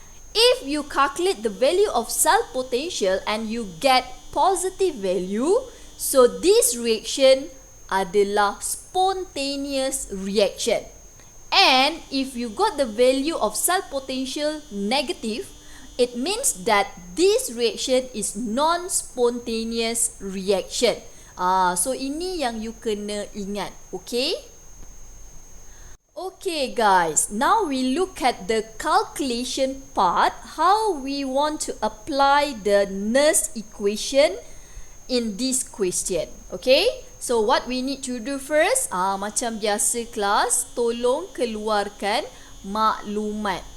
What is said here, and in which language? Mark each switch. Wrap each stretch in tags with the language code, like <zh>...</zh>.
<en>If you calculate the value of cell potential and you get positive value, so this reaction adalah spontaneous reaction. And if you got the value of cell potential negative, it means that this reaction is non-spontaneous reaction.</en> <ms>So ini yang you kena ingat, okay?</ms> <en>Okay guys, now we look at the calculation part, how we want to apply the Nerst equation in this question. Okay, so what we need to do first,</en> <ms>macam biasa kelas, tolong keluarkan maklumat.</ms>